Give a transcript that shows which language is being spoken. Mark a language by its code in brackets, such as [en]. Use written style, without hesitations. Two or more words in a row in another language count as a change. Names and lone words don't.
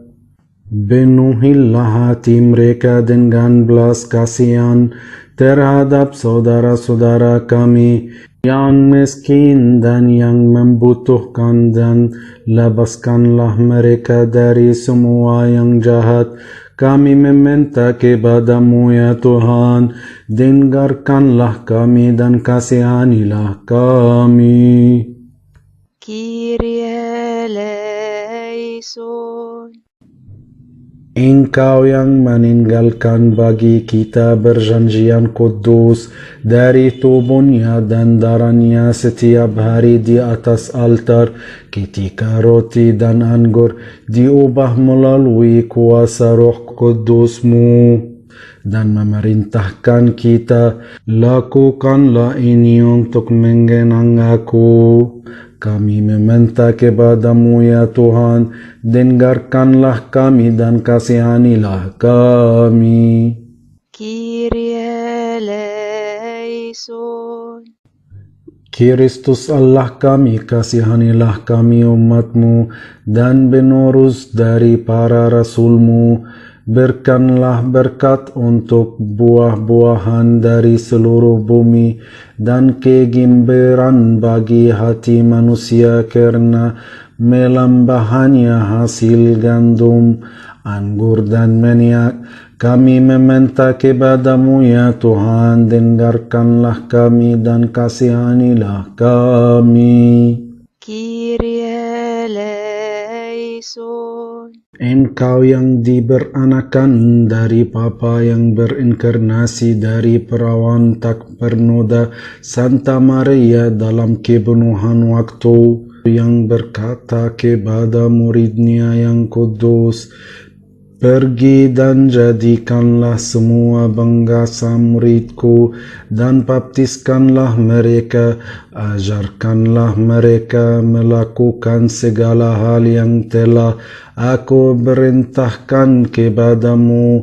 [id] Penuhilah hati mereka dengan belas kasihan terhadap saudara-saudara kami yang miskin dan yang membutuhkan, dan lepaskanlah mereka dari semua yang jahat. Kami meminta kepadamu ya Tuhan, dengarkanlah kami dan kasihanilah kami. [el] Kyrie eleison. [id] Engkau yang meninggalkan bagi kita perjanjian kudus dari tubuhnya dan darahnya setiap hari di atas altar, ketika roti dan anggur diubah melalui kuasa Roh Kudusmu dan memerintahkan kita, lakukanlah ini untuk mengenang aku. Kami meminta kepadamu ya Tuhan, dengarkanlah kami dan kasihanilah kami. [el] Kyrie eleison. [id] Kristus Allah kami, kasihanilah kami umatmu dan penerus dari para rasulmu. Berikanlah berkat untuk buah-buahan dari seluruh bumi dan kegembiraan bagi hati manusia karena melambahannya hasil gandum, anggur dan minyak. Kami meminta kepadamu ya Tuhan, dengarkanlah kami dan kasihanilah kami. [el] Kyrie eleison. [id] Engkau yang diberanakan dari Bapa yang berinkarnasi dari perawan tak bernoda Santa Maria dalam kepenuhan waktu, yang berkata kepada muridnya yang kudus, pergi dan jadikanlah semua bangsa muridku dan baptiskanlah mereka, ajarkanlah mereka melakukan segala hal yang telah aku perintahkan kepadamu.